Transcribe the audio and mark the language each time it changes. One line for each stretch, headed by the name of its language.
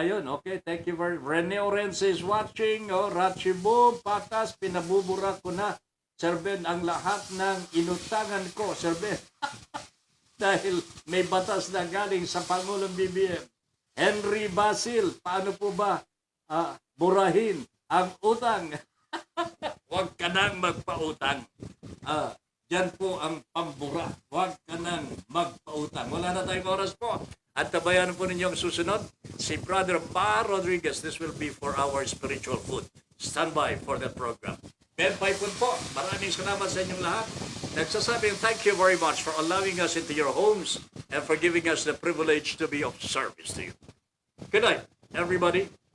English: Ayun, okay, thank you very much. Rene Orense is watching.
Filipino: Oh, Ratchibum, patas, pinabubura ko na. Sir Ben, ang lahat ng inutangan ko, Sir Ben. Dahil may batas na galing sa Pangulong BBM. Henry Basil, paano po ba burahin ang utang? Huwag ka nang magpautang. Diyan po ang pambura. Huwag ka nang magpautang. Wala na tayong oras po. At tabayan po ninyo ang susunod. Si Brother Pa Rodriguez.
English: This will be for our spiritual food. Stand by for that program. Ben Paipon
Filipino: po, maraming salamat sa inyong lahat. Nagsasabing
English: thank you very much for allowing us into your homes and for giving us the privilege to be of service to you. Good night, everybody.